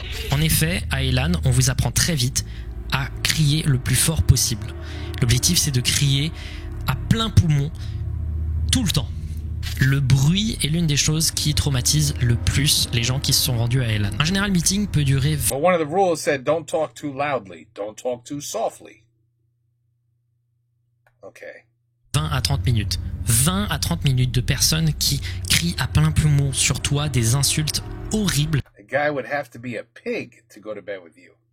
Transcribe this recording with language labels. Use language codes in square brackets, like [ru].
[fr] En effet, à Elan, on vous apprend très vite à crier le plus fort possible. L'objectif, c'est de crier à plein poumon tout le temps. Le bruit est l'une des choses qui traumatise le plus les gens qui se sont rendus à Elan. Un General Meeting peut durer... [en] But one of the rules said don't talk too loudly, don't talk too softly. Okay. [fr] 20 à 30 minutes. 20 à 30 minutes de personnes qui crient à plein poumon sur toi des insultes horribles. [en] A guy would have to be a pig to go to bed with you.